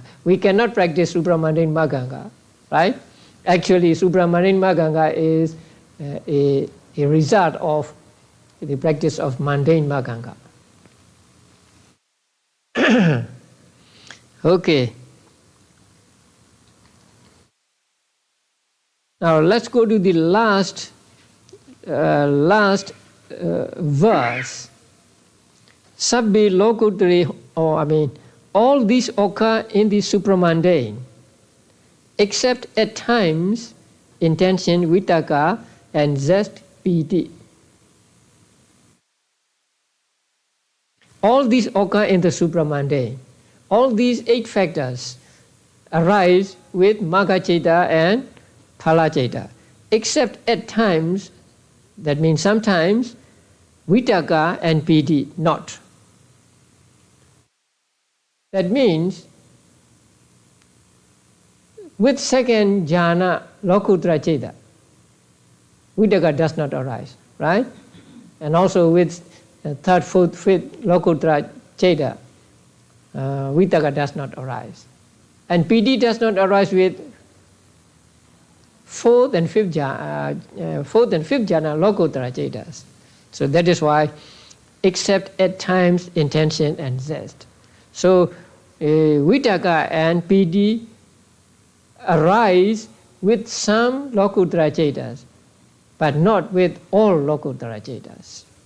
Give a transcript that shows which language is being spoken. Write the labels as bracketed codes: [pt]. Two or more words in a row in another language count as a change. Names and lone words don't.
[en] We cannot practice supramundane magganga, right? Actually, supramundane magganga is a result of the practice of mundane magganga. Okay. Now let's go to the last verse, [pi] sabbe lokutare, [en] or all these occur in the supramundane, except at times intention, vitaka, and zest, piti. All these occur in the supramundane. All these 8 factors arise with [pi] magga citta [en] and [pi] phala citta, [en] except at times, that means sometimes, vitaka and piti not. That means with second [pi] jhana, lokuttara citta, [en] vitaka does not arise, right? And also with third, fourth, fifth [pi] lokuttara citta, [en] vitaka does not arise. And piti does not arise with fourth and fifth [pi] jhana lokuttara cittas. [en] So that is why, except at times, intention and zest. So vitaka and piti arise with some [pi] lokuttara cittas, [en] but not with all [pi] lokuttara cittas.